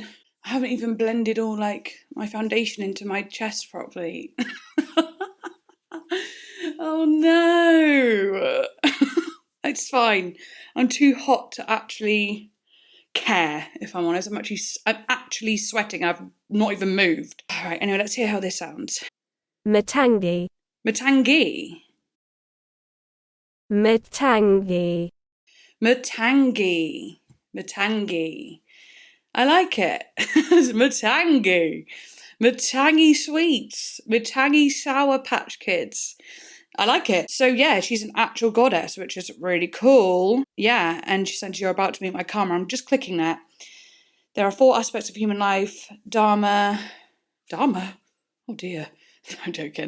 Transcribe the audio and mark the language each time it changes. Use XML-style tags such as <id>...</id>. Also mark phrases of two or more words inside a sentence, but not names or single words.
<en>I haven't even blended all like my foundation into my chest properly. Oh no. It's fine. I'm too hot to actually care, if I'm honest. I'm actually sweating. I've not even moved. All right, anyway, let's hear how this sounds. MATANGI. MATANGI. MATANGI. MATANGI. MATANGI. I like it. MATANGI. MATANGI sweets. MATANGI Sour Patch Kids. I like it. So yeah, she's an actual goddess, which is really cool. Yeah, and she said, you're about to meet my karma. I'm just clicking that. There are 4 aspects of human life. Dharma? Oh dear. I'm joking.</en>